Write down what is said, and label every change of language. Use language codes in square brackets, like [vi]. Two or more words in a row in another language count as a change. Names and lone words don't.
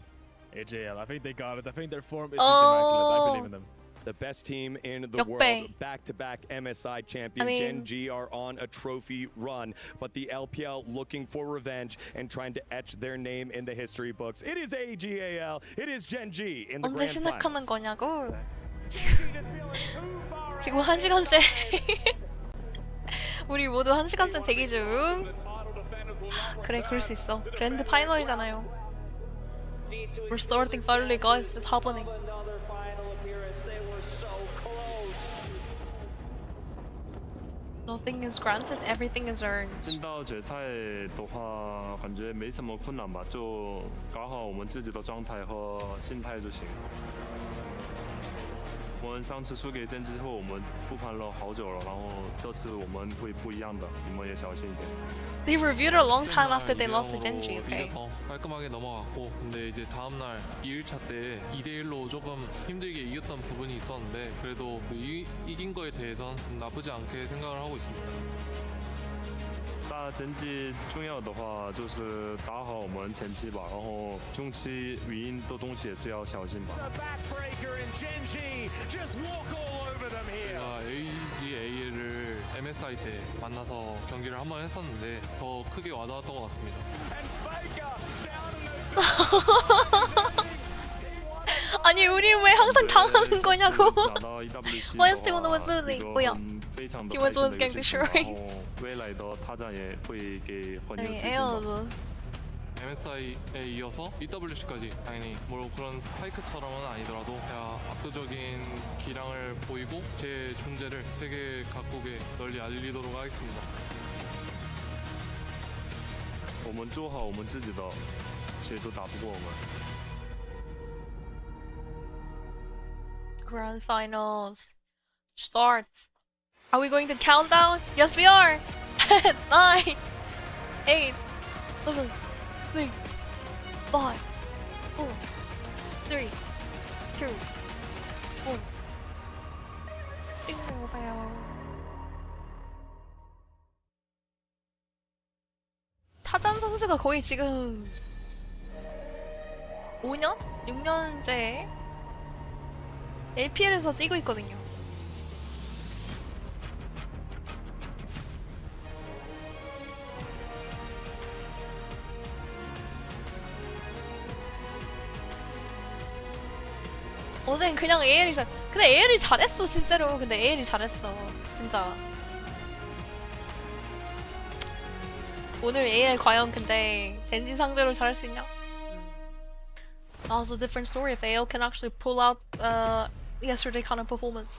[en] AJL, I think they got it. I think their form is Oh. just immaculate. I believe in them. The best team in the [ko] 역배. [en] world, back-to-back MSI champion. I mean- GENG are on a trophy run, but the LPL looking for revenge and trying to etch their name in the history books. It is AGAL. It is GENG in the [ko] 언제 [en] grand [ko] 시작하는 [en] finals. [ko] 거냐고. 지금 1시간째. 우리 모두 1시간째 대기 중. 그래, 그럴 수 있어. 그랜드 파이널이잖아요. [en] We're starting finally, guys. It's happening. Nothing is granted, everything is earned. [zh] 进到决赛的话，感觉没什么困难吧，就搞好我们自己的状态和心态就行。我们上次输给真之后，我们复盘了好久了，然后这次我们会不一样的，你们也小心一点。 [en] They reviewed a long time after they lost to Genji, okay? [ko] 이겨서 깔끔하게 넘어갔고, 근데 이제 다음날 2일차 때 2대1로 조금 힘들게 이겼던 부분이 있었는데 그래도 이긴 거에 대해선 나쁘지 않게 생각을 하고 있습니다. [zh] 打成绩重要的话，就是打好我们前期吧，然后中期语音的东西也是要小心吧。 [ko] 제가 AGA를 MSI 때 만나서 경기를 한 번 했었는데 더 크게 와닿았던 것 같습니다. 아니, 우리 왜 항상 당하는 거냐고. [zh] 拿到 EWC [en] Why [zh] 的 [en] is Steven always [zh] 话， [en] losing? [zh] 一个 [ko] 뭐야? [zh] 很非常的 [en] He [zh] 开 [en] was [zh] 心 [en] always [zh] 的一个 [en] getting [zh] 事情吧， [en] destroyed. [zh] 然后未来的发展也会给很有 [ko] 아니, [zh] 自信 [ko] 에어 [zh] 吧。 [ko] MSI에 이어서 EWC까지 당연히 뭐 그런 스파이크처럼은 아니더라도 제가 압도적인 기량을 보이고 제 존재를 세계 각국에 널리 알리도록 하겠습니다. [zh] 我们做好我们自己的，谁都打不过我们。 [en] Grand finals starts. Are we going to countdown? Yes, we are. 9, 8, 7, 6, 5, 4, 3, 2, 1. Jingle bell. [ko] 타잔 선수가 거의 지금 5년? 6년째 LPL에서 뛰고 있거든요. 어젠 그냥 AL이 근데 AL이 잘했어 진짜로. 근데 AL이 잘했어 진짜. 오늘 AI 과연 근데 젠지 상대로 잘할 수 있냐? [en] That was a different story if AO can actually pull out yesterday kind of performance.